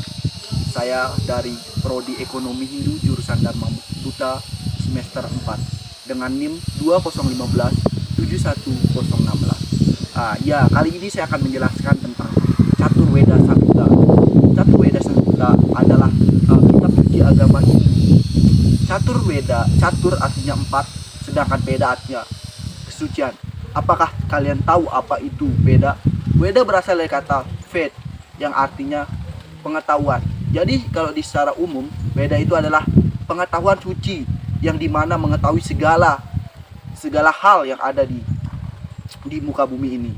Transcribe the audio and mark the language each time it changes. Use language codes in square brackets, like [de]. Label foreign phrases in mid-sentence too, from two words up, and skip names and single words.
[id] Saya dari Prodi Ekonomi Hindu jurusan Dharma Buddha semester 4 dengan NIM 2015 71016. Ya, kali ini saya akan menjelaskan tentang Catur Weda Samhita. Catur Weda Samhita adalah kitab suci agama Hindu. Catur Weda, catur artinya 4, sedangkan Veda artinya kesucian. Apakah kalian tahu apa itu Veda? Veda berasal dari kata Ved yang artinya pengetahuan. Jadi kalau di secara umum, Veda itu adalah pengetahuan suci yang dimana mengetahui segala hal yang ada di muka bumi ini.